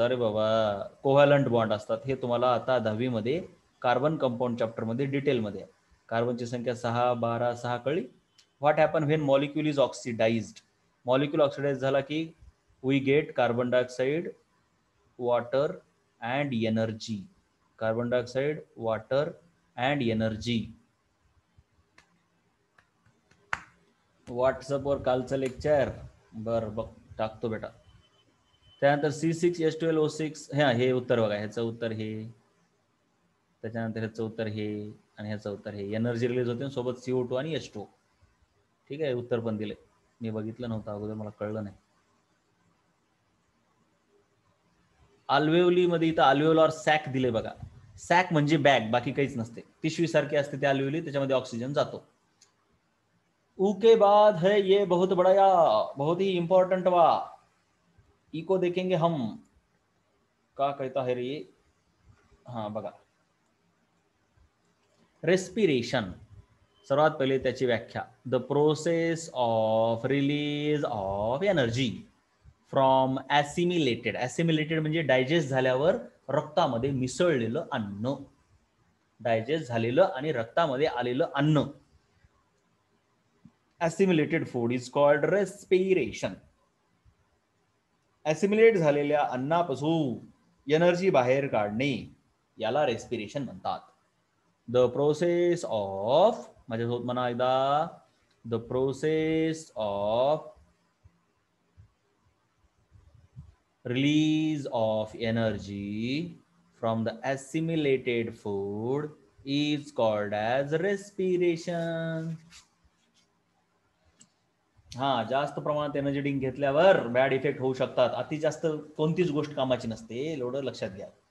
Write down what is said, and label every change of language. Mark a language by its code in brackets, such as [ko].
[mr] अरे बाबा, covalent bond असतात. हे तुम्हाला आता 10वी मध्ये कार्बन कंपाऊंड चॅप्टर मध्ये डिटेलमध्ये आहे. कार्बनची संख्या 6, 12, 6 कळली. [en] What happen when molecule is oxidised. Molecule oxidise [mr] झाला की [en] We get carbon dioxide, water and energy. Carbon dioxide, water and energy. [mr] WhatsApp वर कालचं लेक्चर बरं बघ टाकतो बेटा. त्यानंतर C6H12O6. हे उत्तर बघा. ह्याचं उत्तर हे, त्याच्यानंतर ह्याचं उत्तर हे, आणि ह्याचं उत्तर हे. एनर्जी रिलीज होते सोबत CO2 आणि H2. ठीक आहे. उत्तर पण दिले. मी बघितलं नव्हतं अगोदर, मला कळलं नाही. अल्वेओली मध्ये इथं अल्वेओलर सॅक दिले बघा. सॅक म्हणजे बॅग, बाकी काहीच नसते. पिशवी सारखी असते ते अल्वेओली, त्याच्यामध्ये ऑक्सिजन जातो. [hi] ऊ के बाद है ये बहुत बड़ा या बहुत ही इंपॉर्टेंट वा. ई को देखेंगे हम. का कहता है रे. [mr] हाँ बघा. [en] Respiration. [mr] सर्वात पहिले त्याची व्याख्या. [en] The process of release of energy from assimilated. [mr] ॲसिमिलेटेड म्हणजे डायजेस्ट झाल्यावर रक्तामध्ये मिसळलेलं अन्न. डायजेस्ट झालेलं आणि रक्तामध्ये आलेलं अन्न. [en] Assimilated food is called respiration. [mr] ॲसिमिलेट झालेल्या अन्नापासून एनर्जी बाहेर काढणे याला रेस्पिरेशन म्हणतात. [en] the process of, [mr] माझ्यासोबत म्हणा एकदा, [en] The process of release of energy from the assimilated food is called as respiration. [mr] हा, जास्त प्रमाणात एनर्जी ड्रिंक घेतल्यावर बॅड इफेक्ट होऊ शकतात. अति जास्त कोणतीच गोष्ट कामाची नसते, एवढं लक्षात घ्या.